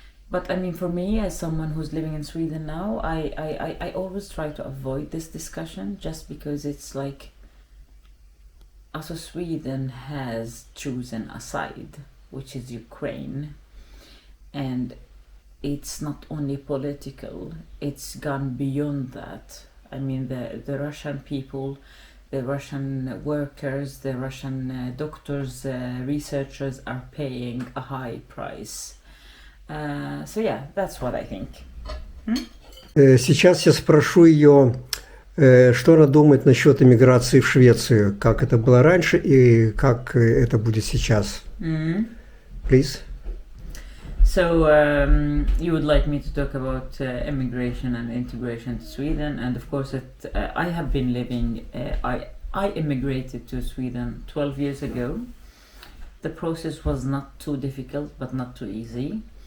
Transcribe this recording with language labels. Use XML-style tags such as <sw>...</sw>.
<en>But I mean, for me, as someone who's living in Sweden now, I always try to avoid this discussion, just because it's like, also Sweden has chosen a side, which is Ukraine, and it's not only political, it's gone beyond that. I mean, the Russian people, the Russian workers, the Russian doctors, researchers are paying a high price. So yeah, that's what I think.</en> <ru>Сейчас я спрошу ее, что она думает насчет эмиграции в Швецию, как это было раньше и как это будет сейчас.</ru> <en>Please. So you would like me to talk about immigration and integration to Sweden, and of course I have been living, I immigrated to Sweden 12 years ago. The process was not too difficult, but not too easy.</en>